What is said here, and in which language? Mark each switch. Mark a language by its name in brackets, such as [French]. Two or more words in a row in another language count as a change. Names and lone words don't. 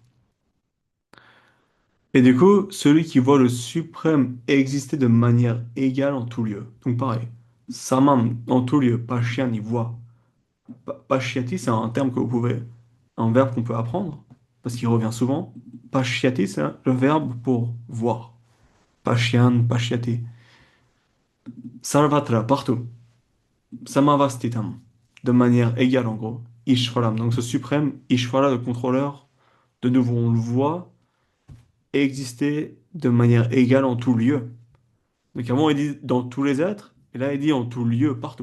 [French] Et du coup, celui qui voit le suprême exister de manière égale en tout lieu. Donc pareil, samam en tout lieu, pashyani voit. Pashyati, c'est un terme que vous pouvez, un verbe qu'on peut apprendre, parce qu'il revient souvent. pashyati, c'est le verbe pour voir. [Sanskrit] पश्यन् पश्यति। सर्वत्र, [French] partout. Samavastitam, de manière égale en gros. Ishvaram, donc ce suprême Ishvara, le contrôleur, de nouveau on le voit exister de manière égale en tout lieu. Donc avant il dit dans tous les êtres, et là il dit en tout lieu, partout.